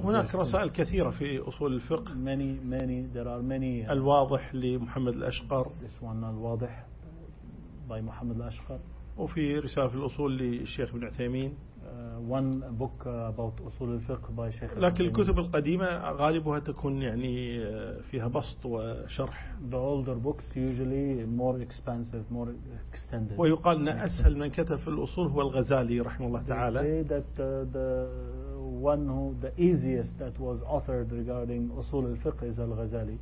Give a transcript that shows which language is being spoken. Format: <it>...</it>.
<ar>هناك رسائل كثيرة في أصول الفقه.</ar> <en>Many.</en> <ar>الواضح لمحمد الأشقر.</ar> <en>This one الواضح by محمد الأشقر.</en> <ar>وفي رسالة في الأصول للشيخ ابن عثيمين.</ar> <en>One book about أصول الفقه by شيخ.</en> <ar>لكن الكتب القديمة غالبها تكون يعني فيها بسط وشرح.</ar> <en>The older books usually more expansive, more extended.</en> <ar>ويقال أن أسهل من كتب في الأصول هو الغزالي رحمه الله تعالى.</ar> <en>They say that the easiest that was authored regarding أصول الفقه is الغزالي.</en>